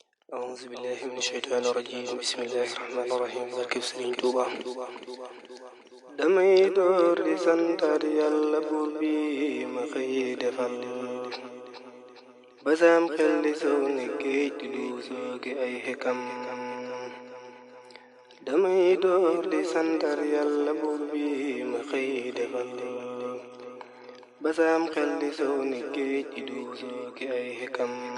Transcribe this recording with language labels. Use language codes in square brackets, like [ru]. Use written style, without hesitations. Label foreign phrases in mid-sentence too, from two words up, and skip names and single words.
[ar] أعوذ بالله من الشيطان الرجيم بسم الله الرحمن الرحيم [wo] barkeb Sëriñ Tuuba damay door di santaat Yàlla buur bi ma xëy defal basaam xel di sow ne géej di duusoo ki ay xikam damay door di santaat Yàlla buur bi ma xëy defal basaam xel di sow ne géej di duusoo ki ay xikam